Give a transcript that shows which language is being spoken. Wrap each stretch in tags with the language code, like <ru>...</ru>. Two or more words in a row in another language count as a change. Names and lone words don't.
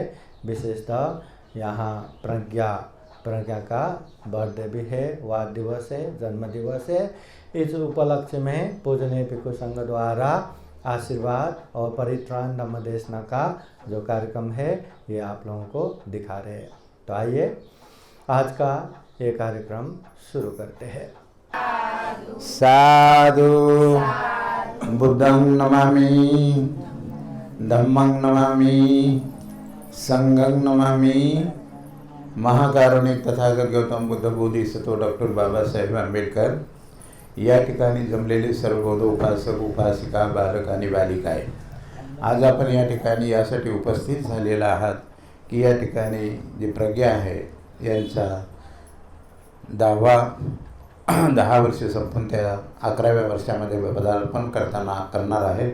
<hi>विशेषतः यहाँ प्रज्ञा का बर्थडे भी है, वाद दिवस है, जन्म दिवस है। इस उपलक्ष्य में पूजनीय भिक्षु संघ द्वारा आशीर्वाद और परित्राण धम्मदेशना का जो कार्यक्रम है ये आप लोगों को दिखा रहे हैं। तो आइए आज का ये कार्यक्रम शुरू करते हैं।</hi> <pi>साधु बुद्धं नमामि, धम्मं नमामि, संघं नमामि।</pi> <mr>महाकारुणिक तथागत गौतम बुद्ध बोधिसत्व डॉक्टर बाबासाहेब आंबेडकर या ठिकाणी जमलेले सर्व बौद्ध उपासक उपासिका, बालक आणि बालिका आहे। आज आपण या ठिकाणी यासाठी उपस्थित झालेला आहात की या ठिकाणी जी प्रज्ञा आहे यांचा 10 वर्ष संपून त्या 11व्या वर्षामध्ये पदार्पण करणार आहे।</mr>